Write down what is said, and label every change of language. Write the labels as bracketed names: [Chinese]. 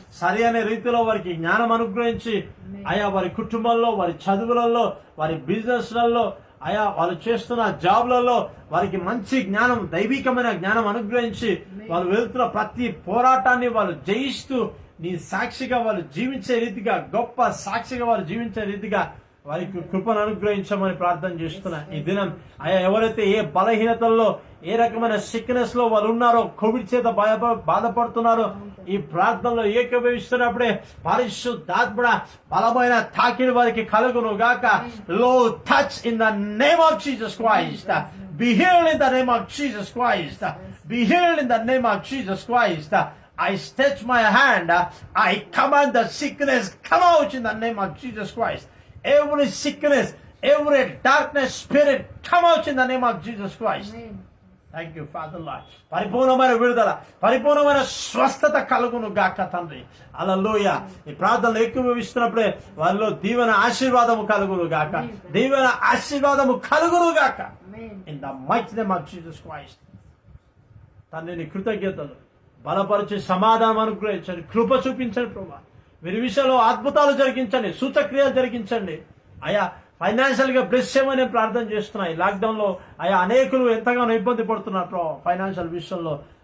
[Telugu] సరి అనే రీతిలో వారికి జ్ఞానం అనుగ్రహించి అయా వారి కుటుంబంలో, వారి చదువులలో, వారి బిజినెస్లలో, అయా వాళ్ళు చేస్తున్న జాబ్లలో వారికి మంచి జ్ఞానం, దైవికమైన జ్ఞానం అనుగ్రహించి వాళ్ళు వెళ్తున్న ప్రతి పోరాటాన్ని వాళ్ళు జయిస్తూ నీ సాక్షిగా వాళ్ళు జీవించే రీతిగా, గొప్ప సాక్షిగా వాళ్ళు జీవించే రీతిగా వారికి కృపను అనుగ్రహించమని ప్రార్థన చేస్తున్నా. ఈ దినం అయా ఎవరైతే ఏ బలహీనతల్లో, ఏ రకమైన సిక్నెస్ లో వాళ్ళు ఉన్నారో, కోవిడ్ చేత బాధపడుతున్నారో, ఈ ప్రార్థనలో ఏకీభవిస్తున్నప్పుడే పరిశుద్ధాత్మ బలమైన తాకిడి వారికి కలుగును గాక. [English] లో touch in the name of Jesus Christ. Be healed in the name of Jesus Christ. Be healed in the name of Jesus Christ. I stretch my hand. I command the sickness come out in the name of Jesus Christ. Every sickness, every darkness spirit come out in the name of Jesus Christ. Amen. Thank you, Father Lord. [Telugu] పరిపూర్ణమైన విడుదల, పరిపూర్ణమైన స్వస్థత కలుగును గాక తండ్రి. హల్లెలూయా. ఈ ప్రార్థనలు ఏకీభవిస్తున్నప్పుడే వారిలో దీవెన ఆశీర్వాదము కలుగును గాక. దీవెన ఆశీర్వాదము కలుగును గాక. [English] In the mighty name of Jesus Christ. [Telugu] తండ్రిని కృతజ్ఞతలు బలపరిచి సమాధానం అనుగ్రహించండి, కృప చూపించండి ప్రభా. వీరి విషయంలో అద్భుతాలు జరిగించండి, సూచక్రియలు జరిగించండి. అయా ఫైనాన్షియల్ గా బ్లెస్ చేయమని ప్రార్థన చేస్తున్నాయి. లాక్డౌన్ లో అయా అనేకులు ఎంతగానో ఇబ్బంది పడుతున్నారు ఫైనాన్షియల్ విషయంలో.